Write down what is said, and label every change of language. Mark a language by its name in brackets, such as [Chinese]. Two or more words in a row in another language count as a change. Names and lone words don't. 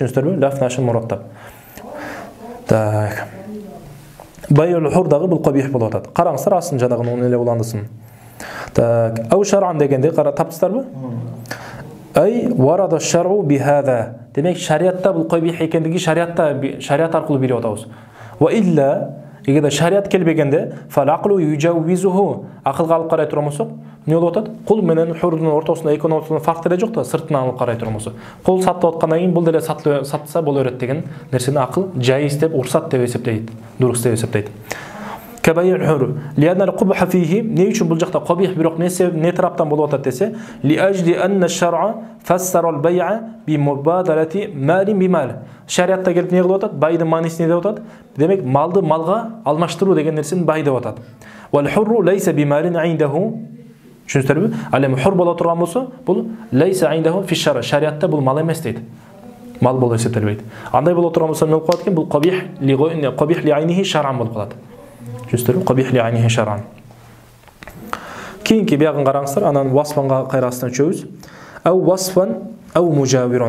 [Kyrgyz] Түшүнүңүздөрбү? Нафлашын мураттап. Так. [Arabic] بيع الحر [Kyrgyz] дагы бул кабих болуп атат. Караңыздар, асын жанагы эле уландысын. Так. [Arabic] أو شرعا [Kyrgyz] дегенде таптыңыздарбы? [Arabic] أي ورد الشرع بهذا. [Kyrgyz] Демек шариатта бул кабих экендиги шариат аркылуу билип атабыз. [Arabic] وإلا [Kyrgyz] эгерде шариат келбегенде [Arabic] فالعقل يجوزه, [Kyrgyz] акылга алып карай турмусак, эмне болуп атат? Кул менен хурдун ортосунда экөөнүн ортосунда фарк деле жок да, сыртынан алып карай турмусак. Кул сатып аткандан кийин бул деле сатса боло берет деген нерсени акыл жайыз деп, урсат деп эсептейт, дурус деп эсептейт. [Arabic] قبح بيع الحر. لأن القبح فيه, [Kyrgyz] не үчүн бул жакта кабих бирок не тараптан болуп атат десе, [Arabic] لأجل أن الشرع فسر البيع بمبادلة مال بمال. [Kyrgyz] Шариатта келип не кылып атат? Байдын маанисин деп атат. Демек, малды малга алмаштыруу деген нерсени бай деп атат. [Arabic] والحر ليس بمال عنده. [Kyrgyz] Түшүнүңүздөрбү? Ал эми хур боло турган болсо, бул [Arabic] ليس عنده في الشرع'. [Kyrgyz] Шариатта бул мал эмес дейт. Мал болуп эсептелбейт. Андай боло турган болсо, эмне болуп калат экен? Бул [Arabic] قبيح لعينه شرعا [Kyrgyz] болуп калат. Түшүнүңүздөрбү? [Arabic] قبيح لعينه شرعا. [Kyrgyz] Кийинки биягын караңыздар, анан васфанга кайрасынан өчөбүз. [Arabic] أو وصفا أو مجاورا.